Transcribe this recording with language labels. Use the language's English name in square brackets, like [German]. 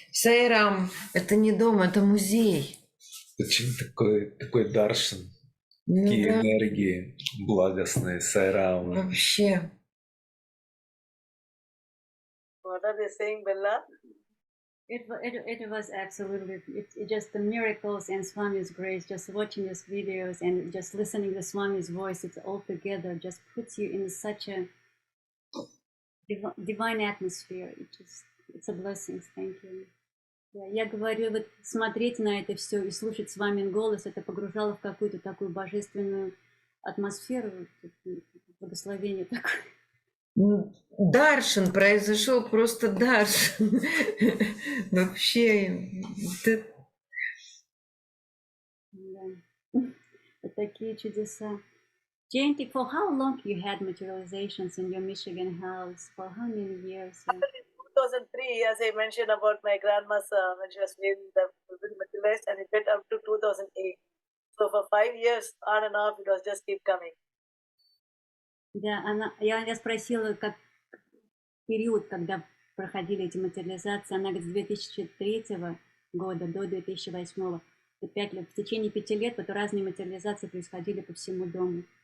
[Russian] Сайрам – это не дом, это музей. Очень такой даршан. Ну Такие да, энергии благостные, сайрам. вообще. [English] What are they saying, Bella? It was absolutely it just the miracles and Swami's grace. Just watching these videos and just listening to Swami's voice, it's all together just puts you in such a divine atmosphere. It's a blessing. Thank you. [Russian] Да, я говорю, вот смотреть на это все и слушать Свамин голос, это погружало в какую-то такую божественную атмосферу, благословение такое. Даршан произошел, просто даршан. Вообще. Да. Вот такие чудеса. [English] Jayanthi, for how long you had materializations in your Michigan house? For how many years? In 2003, as I mentioned about my grandma's when she was being materialized, and it went up to 2008. So for 5 years, on and off, it was just keep coming. [Russian] Да, я спросила, как период, когда проходили эти материализации, она говорит, с 2003 года до 2008. в течение 5 лет вот разные материализации происходили по всему дому.